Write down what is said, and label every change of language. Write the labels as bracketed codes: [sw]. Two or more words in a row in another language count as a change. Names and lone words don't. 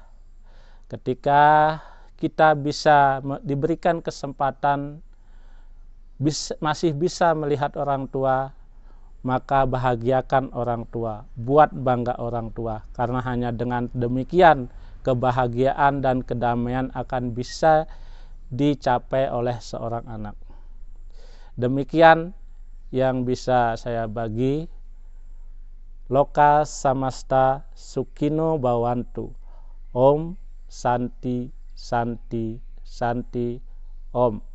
[id] Ketika kita bisa diberikan kesempatan masih bisa melihat orang tua, maka bahagiakan orang tua, buat bangga orang tua, karena hanya dengan demikian kebahagiaan dan kedamaian akan bisa dicapai oleh seorang anak. Demikian yang bisa saya bagi. [sa] Loka samasta sukino bawantu. Om Santi Santi Santi Om.